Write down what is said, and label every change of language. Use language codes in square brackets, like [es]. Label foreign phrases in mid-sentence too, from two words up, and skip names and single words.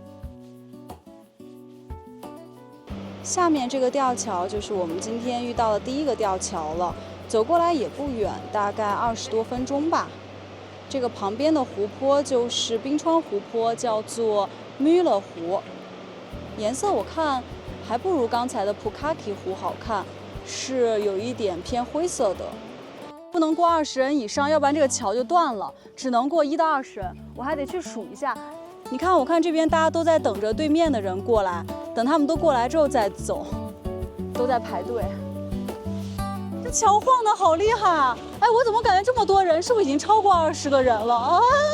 [zh] 下面這個吊橋就是我們今天遇到的第1個吊橋了，走過來也不遠，大概20多分鐘吧。這個旁邊的湖泊就是冰川湖泊，叫做米勒湖，顏色我看還不如剛才的普卡基湖好看，是有一點偏灰色的。不能過20人以上，要不然這個橋就斷了，只能過1到20人。我還得去數一下。你看，我看這邊大家都在等着對面的人過來，等他們都過來之後再走，都在排隊。這橋晃得好厲害啊！哎，我怎麼感覺這麼多人？是不是已經超過20個人了啊？